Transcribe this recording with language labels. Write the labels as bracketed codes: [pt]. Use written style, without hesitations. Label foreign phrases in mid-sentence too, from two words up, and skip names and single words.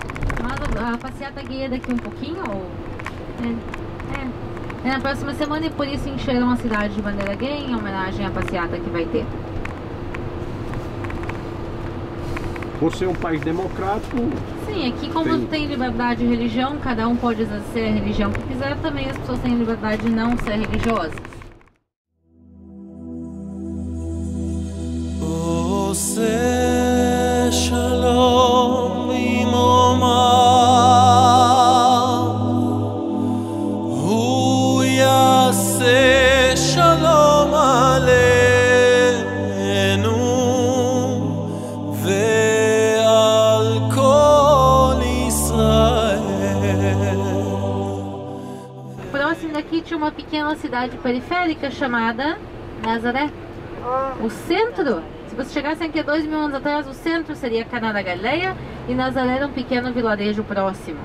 [pt] Mas a passeata gay é daqui um pouquinho. É na próxima semana, e por isso encheram a cidade de bandeira gay em homenagem à passeata que vai ter. Por ser um país democrático... Sim, aqui como tem liberdade de religião, cada um pode exercer a religião que quiser, também as pessoas têm liberdade de não ser religiosas. [he] שלום במרומיו, הוא יעשה שלום עלינו. [pt] Aqui tinha uma pequena cidade periférica chamada Nazaré. O centro, se você chegasse aqui há 2000 anos atrás, o centro seria Caná da Galileia e Nazaré era um pequeno vilarejo próximo.